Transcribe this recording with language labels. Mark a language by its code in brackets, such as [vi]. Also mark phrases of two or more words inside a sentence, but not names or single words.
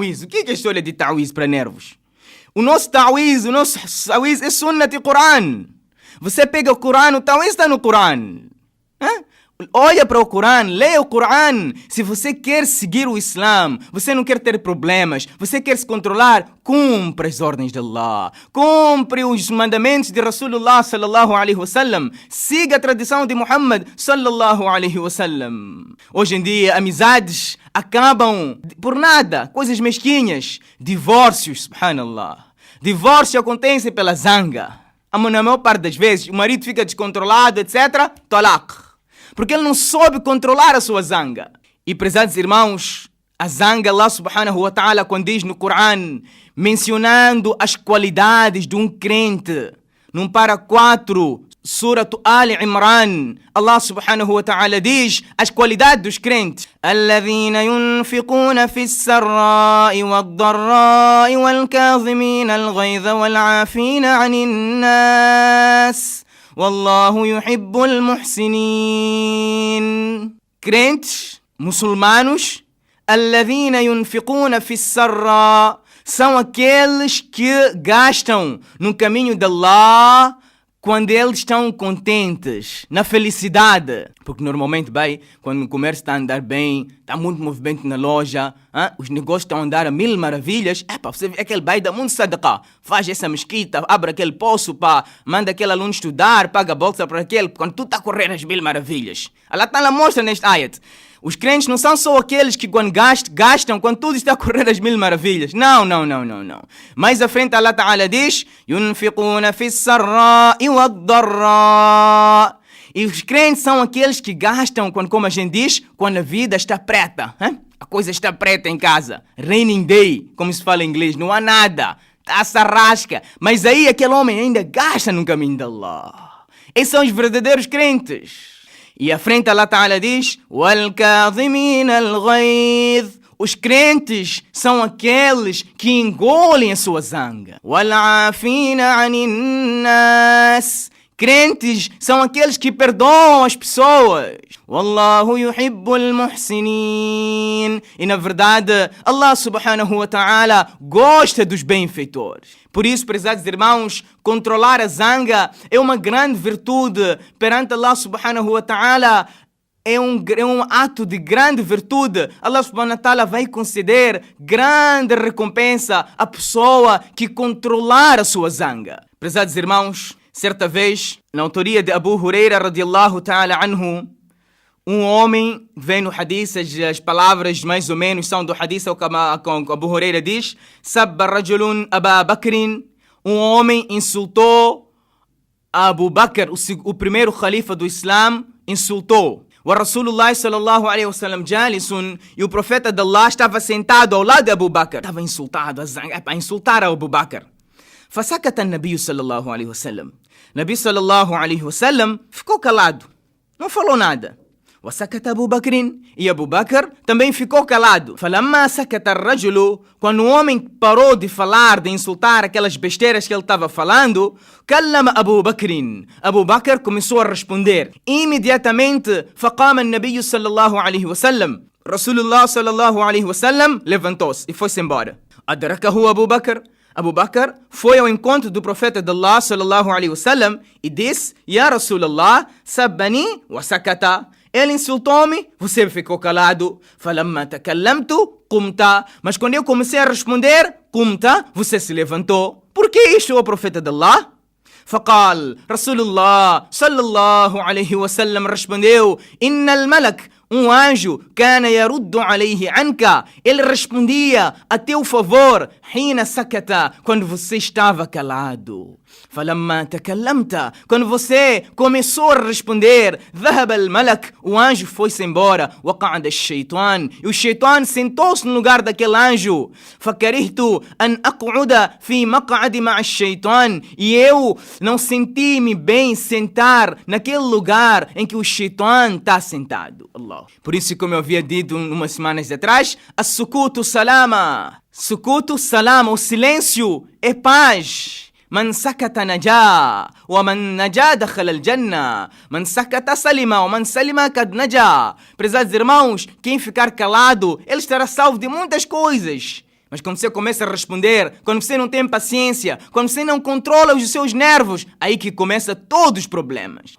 [pt] O que é a história de ta'wiz para nervos? O nosso ta'wiz é sunnat e Quran. Você pega o Quran, o ta'wiz está no Quran. Olha para o Quran, leia o Quran. Se você quer seguir o Islã, você não quer ter problemas, você quer se controlar, cumpre as ordens de Allah, cumpre os mandamentos de [ar] رسول الله صلى الله عليه وسلم, [pt] siga a tradição de Muhammad [ar] صلى الله عليه وسلم. [pt] Hoje em dia, amizades acabam por nada, coisas mesquinhas, divórcios, subhanallah. Divórcio acontece pela zanga. Na maior parte das vezes, o marido fica descontrolado, etc. Talaq. Porque ele não soube controlar a sua zanga. E, prezados irmãos, a zanga, [ar] الله سبحانه وتعالى, [pt] quando diz no Quran, mencionando as qualidades de um crente, num para 4, Surah Ali Imran, [ar] الله سبحانه وتعالى [pt] diz as qualidades dos crentes. [ar] الذين ينفقون في السراء والضراء والكاظمين الغيظ والعافين عن الناس والله يحب المحسنين. [pt] Crentes, muçulmanos, [ar] الذين ينفقون في السراء, [pt] são aqueles que gastam no caminho de Allah quando eles estão contentes, na felicidade. Porque normalmente, quando o comércio está a andar bem, está muito movimento na loja, os negócios estão a andar a mil maravilhas. Você vê aquele bai dá muito sadaqá, faz essa mesquita, abre aquele poço, manda aquele aluno estudar, paga a bolsa para aquele, quando tu está a correr as mil maravilhas. Allah está lá mostra neste ayat. Os crentes não são só aqueles que quando gastam quando tudo está a correr as mil maravilhas. Não. Mais à frente [ar] الله تعالى [pt] diz: [ar] يُنْفِقُونَ فِي السَّرَّاءِ وَالضَّرَّاءِ. [pt] E os crentes são aqueles que gastam, como a gente diz, quando a vida está preta. A coisa está preta em casa. [en] Raining day, [pt] como se fala em inglês. Não há nada. Está-se a rasca. Mas aí aquele homem ainda gasta no caminho de Allah. Esses são os verdadeiros crentes. E à frente [ar] الله تعالى [pt] diz: [ar] وَالْكَاظِمِينَ الْغَيْظِ. [pt] Os crentes são aqueles que engolem a sua zanga. [ar] وَالْعَافِينَ عَنِ النَّاسِ. [pt] Crentes são aqueles que perdoam as pessoas. [ar] والله يحب المحسنين. [pt] E na verdade, [ar] الله سبحانه وتعالى [pt] gosta dos benfeitores. Por isso, prezados irmãos, controlar a zanga é uma grande virtude perante [ar] الله سبحانه وتعالى. [pt] É um ato de grande virtude. [ar] الله سبحانه وتعالى [pt] vai conceder grande recompensa à pessoa que controlar a sua zanga. Prezados irmãos, certa vez, na autoria de Abu Huraira [ar] رضي الله تعالى عنه, [pt] um homem, vem no hadith, as palavras mais ou menos são do hadith, como Abu Huraira diz: [ar] سب رجل أبا بكر. [pt] Um homem insultou Abu Bakr, o primeiro khalifa do Islam, insultou. [ar] O رسول الله صلى الله عليه وسلم جالس, [pt] e o profeta de Allah estava sentado ao lado de Abu Bakr. Estava insultado, a insultar Abu Bakr. [ar] فسكت النبي صلى الله عليه وسلم. النبي صلى الله عليه وسلم [pt] ficou calado, não falou nada. [ar] وسكت أبو بكر. [pt] E Abu Bakr também ficou calado. [ar] فلما سكت الرجل. [pt] Quando o homem parou de falar, de insultar aquelas besteiras que ele estava falando, [ar] كلم أبو بكر. [pt] Abu Bakr começou a responder. Imediatamente, [ar] فقام النبي صلى الله عليه وسلم. رسول الله صلى الله عليه وسلم [pt] levantou-se e foi-se embora. [ar] أدركه أبو بكر. [pt] Abu Bakr foi ao encontro do profeta de Allah [ar] صلى الله عليه وسلم [pt] e disse: [ar] يا رسول الله، سبني وسكت. [pt] Ele insultou-me, você ficou calado. [ar] فلما تكلمت، قمت. [pt] Mas quando eu comecei a responder, qumta, você se levantou. Por que isto, o profeta de Allah? [ar] فقال رسول الله صلى الله عليه وسلم respondeu: إن الملك anjo كان يرد عليه عنك. [pt] Ele respondia a teu favor [ar] حين سكت, [pt] quando você estava calado. [ar] فلما تكلمت, [pt] quando você começou a responder, [ar] ذهب الملك, [pt] o anjo foi-se embora. [ar] وقعد الشيطان, [pt] e o shaitan sentou-se no lugar daquele anjo. [ar] فكرهت أن أقعد في مقعد مع الشيطان, [pt] e eu não senti-me bem sentar naquele lugar em que o shaitan está sentado. Allah. Por isso, como eu havia dito umas semanas atrás, [ar] السكوت سلامة. سكوت سلامة, [pt] o silêncio é paz. [ar] من سكت نجا ومن نجا دخل الجنة. من سكت سلم ومن سلم قد نجا. [pt] Prezados irmãos, quem ficar calado, ele estará salvo de muitas coisas. Mas quando você começa a responder, quando você não tem paciência, quando você não controla os seus nervos, aí que começa todos os problemas.